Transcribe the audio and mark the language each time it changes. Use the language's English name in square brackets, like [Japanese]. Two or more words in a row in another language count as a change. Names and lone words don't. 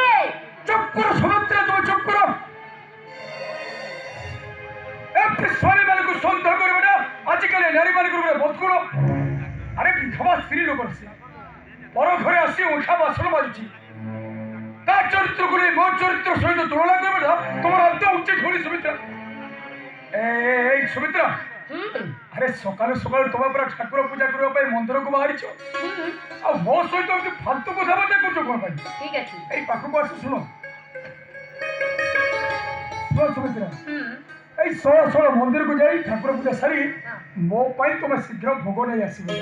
[Odia] ଚୁପ କର ସୁମିତ୍ରା, ତମେ ଚୁପ କର। ଏତେ ସ୍ୱାମୀ ମାନଙ୍କୁ ସନ୍ଦେହ କରିବ ନା? ଆଜିକାଲି ନାରୀ ମାନଙ୍କର ଗୋଟେ ବଦଗୁଣ। ଆରେ ବିଧବା ସ୍ତ୍ରୀ ଲୋକ ସେ ପର ଘରେ ଆସି ଉଠା ବାସନ ମାରୁଛି। ତା ଚରିତ୍ରକୁ ନେଇ ମୋ ଚରିତ୍ର ସହିତ ତୁଳନା କରିବ ନା ତମର ଅନ୍ତ ଉଚିତ ହଉନି ସୁମିତ୍ରା। ଏଇ ସୁମିତ୍ରା, ଆରେ ସକାଳେ ସକାଳେ ତୋମାର ପୁରା ଠାକୁର ପୂଜା କରା ପାଇ ମନ୍ଦିରକୁ ବାହାରିଛ ଆଉ ମୋ ସହିତ ଏମିତି ଫାଲତୁ କଥାବାର୍ତ୍ତା କରୁଛ କଣ ପାଇଁ? ଠିକ ଅଛି ଏଇ ପାଖକୁ ଆସ, ଶୁଣ ସୁମିତ୍ରା, এই ଷୋଳ ମନ୍ଦିରକୁ ଯାଇ ଠାକୁର ପୂଜା ସାରି ମୋ ପାଇଁ ତମେ ଶୀଘ୍ର ଭୋଗ ନେଇ ଆସିବ।